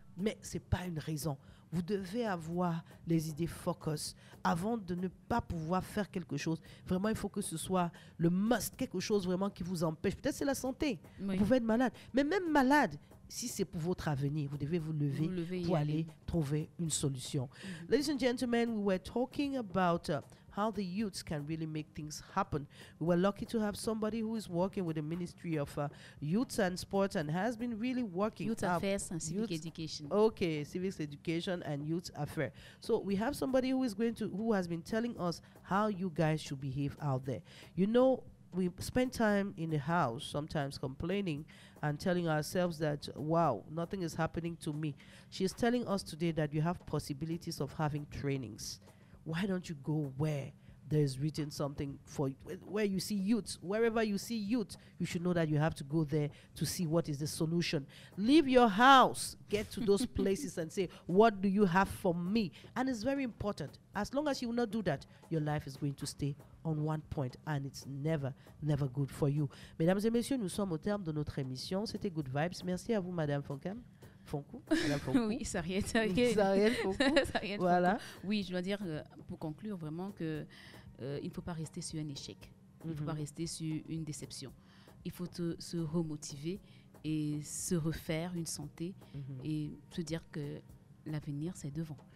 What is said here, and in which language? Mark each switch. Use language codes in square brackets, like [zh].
[fr] Mais ce n'est pas une raison. Vous devez avoir les idées focus avant de ne pas pouvoir faire quelque chose. Vraiment, il faut que ce soit le must, quelque chose vraiment qui vous empêche. Peut-être c'est la santé. Oui. Vous pouvez être malade. Mais même malade, si c'est pour votre avenir, vous devez vous lever Vous levez, pour y aller aller. trouver une solution. [en] Ladies and gentlemen, we were talking about how the youths can really make things happen. We were lucky to have somebody who is working with the Ministry of Youth and Sports and has been really working Youth up- Affairs and Civic Youth- Education. Okay, civics education and youth affairs. So we have somebody who has been telling us how you guys should behave out there. You know, we spend time in the house sometimes complaining and telling ourselves that, wow, nothing is happening to me. She's telling us today that you have possibilities of having trainings. Why don't you go where there's written something for where you see youth? Wherever you see youth, you should know that you have to go there to see what is the solution. Leave your house, get to those places and say, what do you have for me? And it's very important. As long as you will not do that, your life is going to stay on one point and it's never good for you. [fr] Mesdames et messieurs, nous sommes au terme de notre émission. C'était Good Vibes. Merci à vous, Madame Foncam. Fonkou. Madame Fonkou. Oui, ça rien. Zariel Fonkou. Voilà. Oui, je dois dire, pour conclure, vraiment que il ne faut pas rester sur un échec. Il ne faut pas rester sur une déception. Il faut se remotiver et se refaire une santé et se dire que l'avenir, c'est devant.